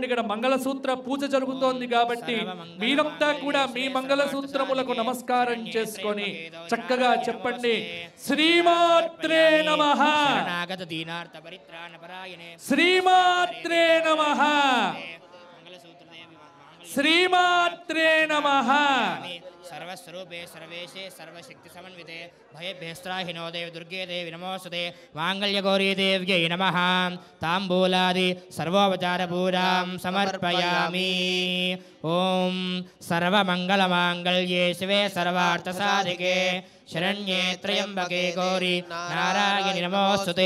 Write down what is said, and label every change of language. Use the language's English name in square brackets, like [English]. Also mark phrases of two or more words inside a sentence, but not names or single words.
[Telugu] ఇక్కడ మంగళసూత్ర పూజ జరుగుతోంది కాబట్టి మీరంతా కూడా మీ మంగళసూత్రములకు నమస్కారం చేసుకొని చక్కగా చెప్పండి. [Sanskrit] శ్రీమాత్రే నమః, శ్రీమాత్రే నమః, శ్రీమాత్రే నమః. सर्वस्वरूपे सर्वेशे सर्वशक्ति समन्विते भयभ्यस्त्राहिनो देव दुर्गे देवी नमोस्तुते मांगल्यगौरी देव्यै नमः. ताम्बूलादि सर्वोपचारपूजां समर्पयामि. ओम सर्वमंगलमांगल्ये शिवे सर्वार्थसाधिके शरण्ये त्र्यंबके गौरी नारायणि नमोस्तुते.